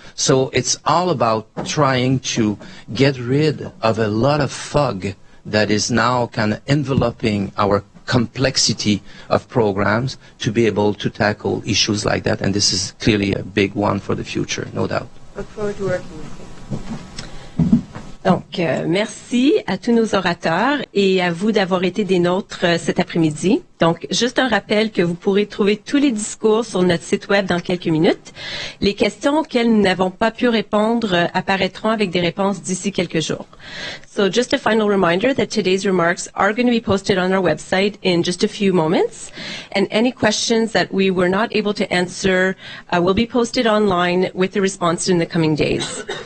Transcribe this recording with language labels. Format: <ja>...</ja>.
<en>So it's all about trying to get rid of a lot of fog that is now kind of enveloping our complexity of programs to be able to tackle issues like that. And this is clearly a big one for the future, no doubt. Look forward to working with you.</en> <fr>Donc, merci à tous nos orateurs et à vous d'avoir été des nôtres cet après-midi. Donc, juste un rappel que vous pourrez trouver tous les discours sur notre site web dans quelques minutes. Les questions auxquelles nous n'avons pas pu répondre apparaîtront avec des réponses d'ici quelques jours.</fr> <en>So, just a final reminder that today's remarks are going to be posted on our website in just a few moments. And any questions that we were not able to answer will be posted online with the response in the coming days.</en>